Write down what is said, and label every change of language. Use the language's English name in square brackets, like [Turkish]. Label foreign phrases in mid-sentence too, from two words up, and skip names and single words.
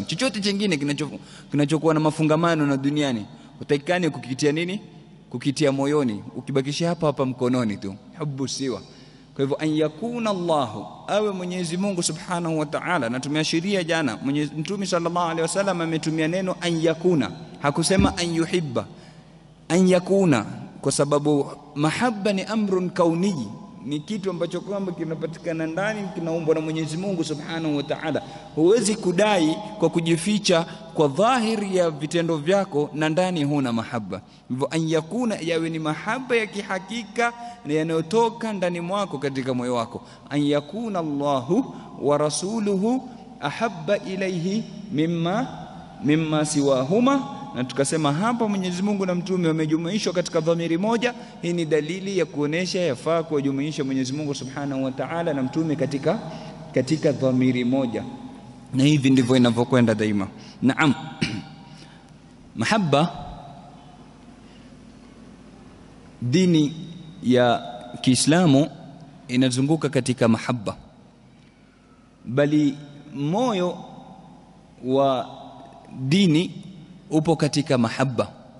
[Swahili] Chochote kingine kinachokuwa na mafungamano na duniani utakikani kukitia nini? Kukitia moyoni, ukibakisha hapa mkononi tu. [Arabic] حب سوى. [Swahili] Kwa hivyo [Arabic] أن يكون الله, [Swahili] awe Mwenyezi Mungu [Arabic] سبحانه وتعالى. [Swahili] Na tumeashiria jana Mtume [Arabic] صلى الله عليه وسلم [Swahili] ametumia neno [Arabic] أن يكون, [Swahili] hakusema [Arabic] أن يحب. أن يكون [Swahili] kwa sababu mahabba ni [Arabic] أمر كوني, [Swahili] ni kitu ambacho kwamba kinapatikana ndani, kinaumbwa na Mwenyezi Mungu [Arabic] سبحانه وتعالى. [Swahili] Huwezi kudai kwa kujificha kwa dhahiri ya vitendo vyako na ndani huna mahabba. Hivyo [Arabic] أن يكون, [Swahili] yawe ni mahabba ya kihakika na yanayotoka ndani mwako katika moyo wako. [Arabic] أن يكون الله ورسوله أحب إليه مما سواهما. [Swahili] Na tukasema hapa Mwenyezi Mungu na mtume wamejumuishwa katika dhamiri moja. Hii ni dalili ya kuonesha yafaa kuwajumuisha Mwenyezi Mungu [Arabic] سبحانه وتعالى [Swahili] na mtume katika dhamiri moja, na hivi ndivyo inavyokwenda daima. Naam. Mahabba, dini ya Kiislamu inazunguka katika mahabba, bali moyo wa dini upo katika mahabba.